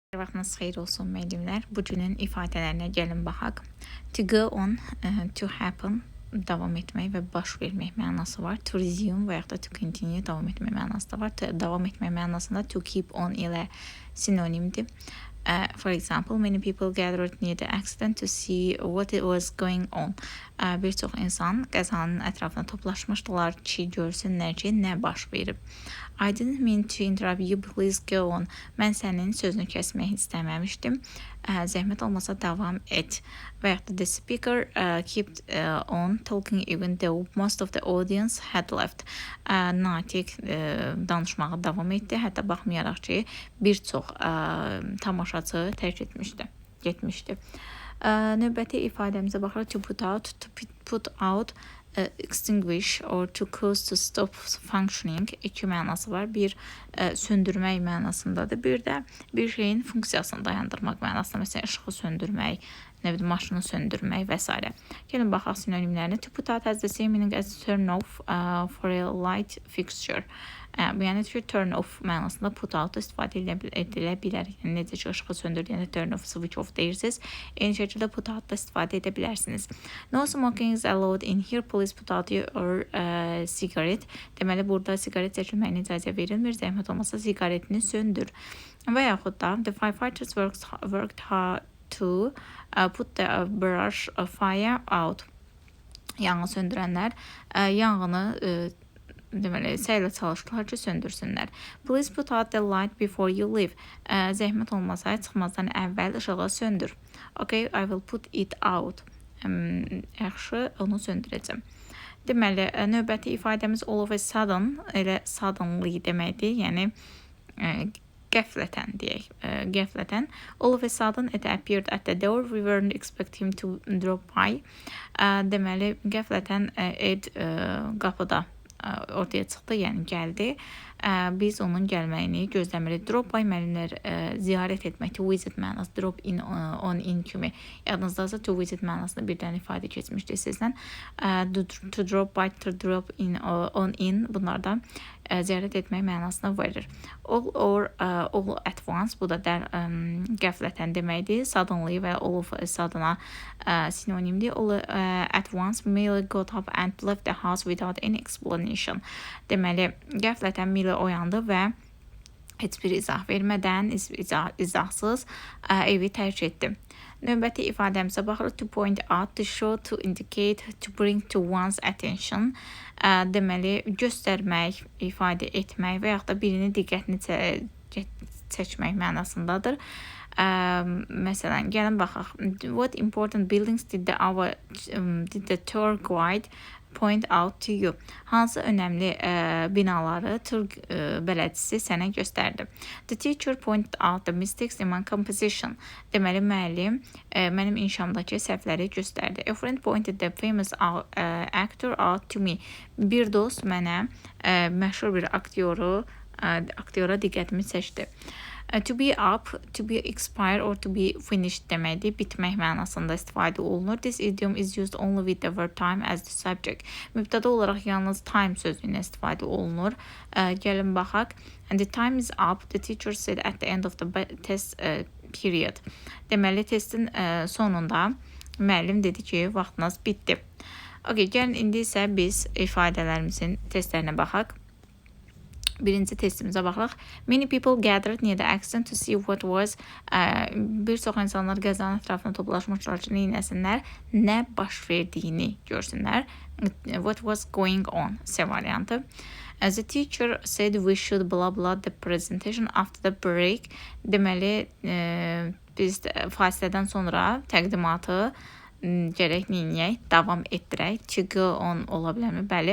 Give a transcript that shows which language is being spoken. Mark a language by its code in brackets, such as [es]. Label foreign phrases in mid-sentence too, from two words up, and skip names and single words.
[az] vaxtınız xeyir olsun müəllimlər. Bu günün ifadələrinə gəlin baxaq. [en] To go on, to happen, [az] davam etmək və baş vermək mənası var. [en] To resume [az] və yaxud da [en] to continue, [az] davam etmək mənası da var. Davam etmək mənasında [en] to keep on [az] ilə sinonimdir. [en] For example, many people gathered near the accident to see what it was going on. [az] Bir çox insan qəzanın ətrafına toplaşmışdılar ki, görsünlər ki, nə baş verib. [en] I didn't mean to interrupt you, please go on. [az] Mən sənin sözünü kəsmək istəməmişdim. Zəhmət olmasa davam et. Və yaxud da [en] the speaker kept on talking even though most of the audience had left. [az] Natiq danışmağa davam etdi. Hətta baxmayaraq ki, bir çox tamaşaçı tərk getmişdi. Növbəti ifadəmizə baxırıq. [en] To put out, extinguish or to cause to stop functioning [az] iki mənası var. Bir söndürmək mənasındadır. Bir də bir şeyin funksiyasını dayandırmaq mənasında. Məsələn, işığı söndürmək, maşını söndürmək və s. Gəlin baxaq sinonimlərinə. [en] To put out has the same meaning as turn off for a light fixture. [az] Bu yəni ki, [en] turn off [az] mənasında [en] put out [az] istifadə edilə bilər. Yəni, necə ki, ışığı söndürdüyəndə [en] turn off, switch off [az] deyirsiniz. Eyni şəkildə [en] put out [az] da istifadə edə bilərsiniz. [en] No smoking is allowed in here. Please put out your cigarette. [az] Deməli, burada sigaret çəkilməyinə icazə verilmir. Zəhmət olmasa sigaretini söndür. Və yaxud da [en] the firefighters worked hard to put the brush fire out. [az] Yanğı söndürənlər yanğını deməli, səylə çalışdılar ki, söndürsünlər. [en] Please put out the light before you leave. [az] Zəhmət olmasa, çıxmazdan əvvəl işığı söndür. [en] Okay, I will put it out. [az] Yaxşı, onu söndürəcəm. Deməli, növbəti ifadəmiz [en] all of a sudden, [az] elə suddenly deməkdir, yəni qəflətən deyək. Qəflətən. [en] All of a sudden it appeared at the door. We weren't expecting him to drop by. [az] Deməli, qəflətən Ed qapıda ortaya çıxdı, yəni gəldi. Biz onun gəlməyini gözləmirik. [en] Drop by [az] müəllimlər ziyarət etmək, [en] to visit [az] mənası, [en] drop in, on in [az] kimi. Yadınızdasa [en] to visit [az] mənasında bir dənə ifadə keçmişdir sizdən. [en] To drop by, to drop in, on in [az] bunlardan ziyarət etmək mənasını verir. [en] All at once, [az] bu da qəflətən deməkdir. Suddenly və [en] all of a sudden-a [az] sinonimdir. [en] All at once, Millie got up and left the house without any explanation. [az] Deməli, qəflətən Millie oyandı və heç bir izah vermədən, izahsız evi tərk etdi. Növbəti ifadəmizə baxırıq. [en] To point out, to show, to indicate, to bring to one's attention. [az] Deməli, göstərmək, ifadə etmək və yaxud da birinin diqqətini çəkmək mənasındadır. Məsələn, gəlin baxaq. [en] What important buildings did the tour guide point out to you? [az] Hansı önəmli binaları tur bələdçisi sənə göstərdi? [en] The teacher pointed out the mistakes in my composition. [az] Deməli, müəllim mənim inşamdakı səhvləri göstərdi. [en] A friend pointed the famous actor out to me. [az] Bir dost mənə məşhur bir aktyora diqqətimi çəkdi. [en] To be up, to be expire or to be finished deməkdir. [az] Bitmək mənasında istifadə olunur. [en] This idiom is used only with the word time as the subject. [az] Mübtəda olaraq yalnız time sözlüyünə istifadə olunur. Gəlin baxaq. [en] And the time is up, the teacher said at the end of the test period. [az] Deməli, testin sonunda müəllim dedi ki, vaxtınız bitdi. Okay, gəlin indi isə biz ifadələrimizin testlərinə baxaq. Birinci testimizə baxırıq. [en] Many people gathered near the accident to see what was. [az] Bir çox insanlar qəzanın ətrafına toplaşmışlar ki, neynəsinlər, nə baş verdiyini görsünlər. [en] What was going on? [az] C variantı. [en] As the teacher said, we should blah blah the presentation after the break. [az] Deməli, biz fasilədən sonra təqdimatı gərək neyiniyək, davam etdirək. [en] To go on [az] ola bilərmi? Bəli.